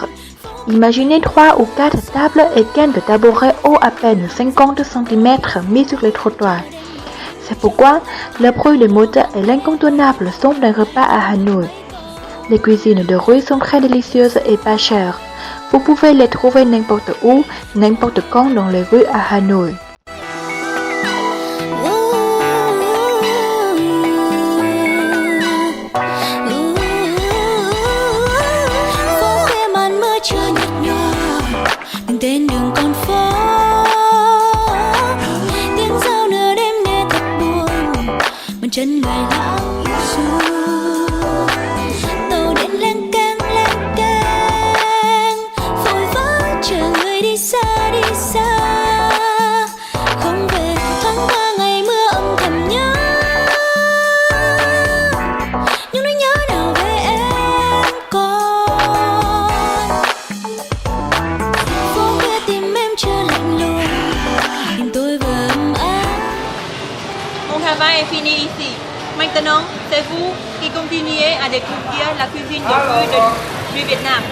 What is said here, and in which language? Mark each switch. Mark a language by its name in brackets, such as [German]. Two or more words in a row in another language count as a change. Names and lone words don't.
[French] Imaginez 3 ou 4 tables et 15 tabourets hauts à peine 50 cm mis sur les trottoirs. C'est pourquoi le bruit des moteurs est l'incontournable son d'un repas à Hanoi. Les cuisines de rue sont très délicieuses et pas chères. Vous pouvez les trouver n'importe où, n'importe quand dans les rues à Hanoi. [Vietnamese] Tên đường con phố tiếng giao nửa đêm nghe thật buồn bàn chân người lão xưa tàu điện leng keng vội vã chờ người đi xa không về thoáng qua ngày mưa âm thầm nhớ những nỗi nhớ nào về em còn [French] Mon travail est fini ici. Maintenant, c'est vous qui continuez à découvrir la cuisine de rue du Vietnam.